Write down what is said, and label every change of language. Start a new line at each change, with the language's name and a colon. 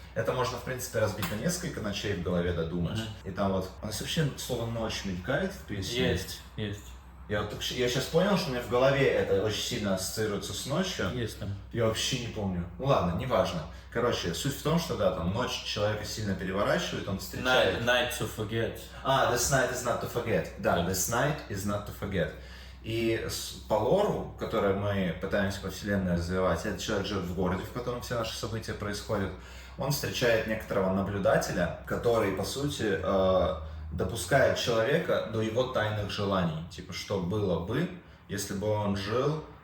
Russian: Это можно, в принципе, разбить на несколько ночей в голове додумать. И там вот, у нас вообще слово «ночь» мелькает в песне. Есть. Я сейчас понял, что у меня в голове это очень сильно ассоциируется с ночью. Есть там. Я вообще не помню. Ну ладно, неважно. Короче, суть в том, что да, там ночь человека сильно переворачивает, он встречает...
English: Night to forget. This night is not to forget. Да, this night is not to forget.
Russian: И по лору, который мы пытаемся по вселенной развивать, этот человек живет в городе, в котором все наши события происходят. Он встречает некоторого наблюдателя, который, по сути, допускает человека до его тайных желаний. Типа, что было бы, если бы он жил